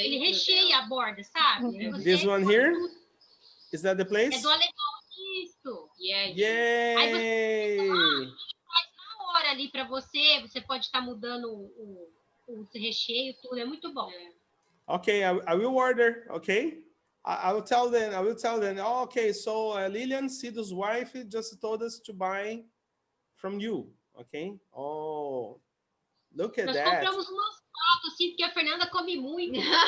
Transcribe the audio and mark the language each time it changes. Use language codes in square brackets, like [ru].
[pt] Ele recheia a borda, sabe? [en] This one here? Is that the place? [pt] É do Alemão, isso. Yay! Aí você faz na hora ali para você. Você pode estar mudando o recheio, tudo. É muito bom. [en] Okay, I will order, okay? I will tell them, oh, okay, so Lilian, Cido's wife, just told us to buy from you, okay? Oh, look at [pt] Nós [en] that. [pt] Nós compramos umas 4, assim, porque a Fernanda come muito.